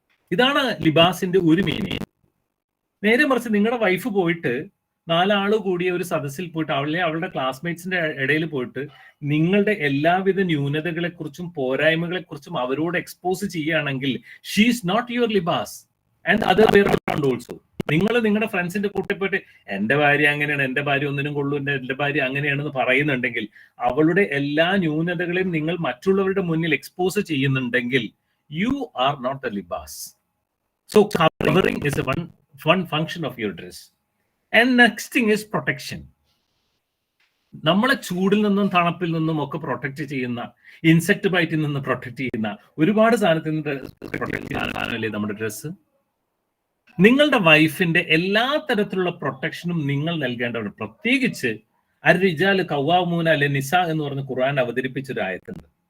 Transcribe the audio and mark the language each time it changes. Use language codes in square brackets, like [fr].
[ml] ഇതാണ് ലിബാസിന്റെ ഒരു മീനിങ്. നേരെ മറിച്ച് നിങ്ങളുടെ വൈഫ് പോയിട്ട് 4 ആള് കൂടിയ ഒരു സദസ്സിൽ പോയിട്ട് അവളുടെ ക്ലാസ്മേറ്റ്സിന്റെ ഇടയിൽ പോയിട്ട് നിങ്ങളുടെ എല്ലാവിധ ന്യൂനതകളെ കുറിച്ചും പോരായ്മകളെ കുറിച്ചും അവരോട് എക്സ്പോസ് ചെയ്യുകയാണെങ്കിൽ [en] She is not your ലിബാസ് and other way around also. [ml] നിങ്ങൾ നിങ്ങളുടെ ഫ്രണ്ട്സിന്റെ കൂട്ടി പോയിട്ട് എന്റെ ഭാര്യ അങ്ങനെയാണ്, എന്റെ ഭാര്യ ഒന്നിനും കൊള്ളൂ, എന്റെ ഭാര്യ അങ്ങനെയാണെന്ന് പറയുന്നുണ്ടെങ്കിൽ, അവളുടെ എല്ലാ ന്യൂനതകളെയും നിങ്ങൾ മറ്റുള്ളവരുടെ മുന്നിൽ എക്സ്പോസ് ചെയ്യുന്നുണ്ടെങ്കിൽ [en] You are not a ലിബാസ്. So covering is one function of your dress. And next thing is protection. [ml] നമ്മളെ ചൂടിൽ നിന്നും തണുപ്പിൽ നിന്നും ഒക്കെ പ്രൊട്ടക്ട് ചെയ്യുന്ന, ഇൻസെക്ട് ബൈറ്റിൽ നിന്ന് പ്രൊട്ടക്ട് ചെയ്യുന്ന ഒരുപാട് സാധനത്തിൽ നിന്ന് പ്രൊട്ടക്ട് ചെയ്യുന്ന സാധനമല്ലേ നമ്മുടെ ഡ്രസ്സ്. നിങ്ങളുടെ വൈഫിന്റെ എല്ലാ തരത്തിലുള്ള പ്രൊട്ടക്ഷനും നിങ്ങൾ നൽകേണ്ടവർ. പ്രത്യേകിച്ച് [ar] അർ-റിജാലു ഖവ്വാമൂന അല നിസാ [ml] എന്ന് പറഞ്ഞ ഖുർആൻ അവതരിപ്പിച്ചൊരു ആയത്തുണ്ട്.